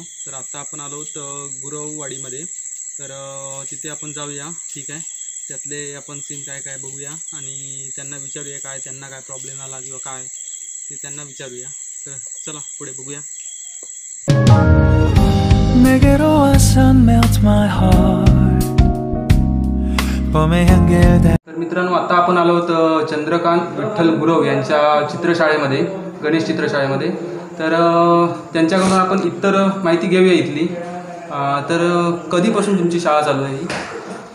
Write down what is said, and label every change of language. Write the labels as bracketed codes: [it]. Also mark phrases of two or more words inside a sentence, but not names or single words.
[mr] तर आता आपण आलो गुरववाडीमध्ये. तर तिथे आपण जाऊया. ठीक आहे, त्यातले आपण सीन काय काय बघूया आणि त्यांना विचारूया काय त्यांना काय प्रॉब्लेम आला किंवा काय ते त्यांना विचारूया. तर चला पुढे बघूया. [ko] 내게로 와서 [en] melt my heart [mr] तर मित्रांनो, आता आपण आलो होतो चंद्रकांत विठ्ठल गुरव यांच्या चित्रशाळेमध्ये, गणेश चित्रशाळेमध्ये. तर त्यांच्याकडून आपण इतर माहिती घेऊया इथली. तर कधीपासून तुमची शाळा चालू आहे?